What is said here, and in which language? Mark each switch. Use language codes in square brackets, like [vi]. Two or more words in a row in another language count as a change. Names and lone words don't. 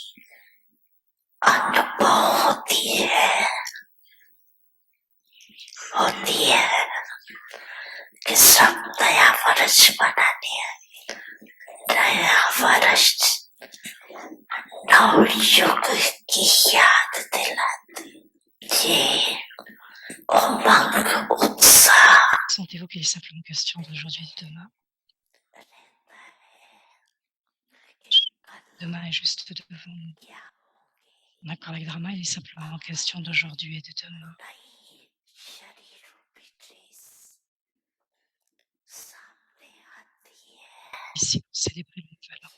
[hi] अनुभव होती है कि सब नया वर्ष मनाने हैं नया वर्ष नवयुग की याद दिलाते ये उमंग उत्साह [fr] Sentez-vous qu'il est simplement question d'aujourd'hui et de demain. Demain est juste devant nous. D'accord, avec Drama, il est simplement question d'aujourd'hui et de demain. Ici, vous célébrez le nouvel an.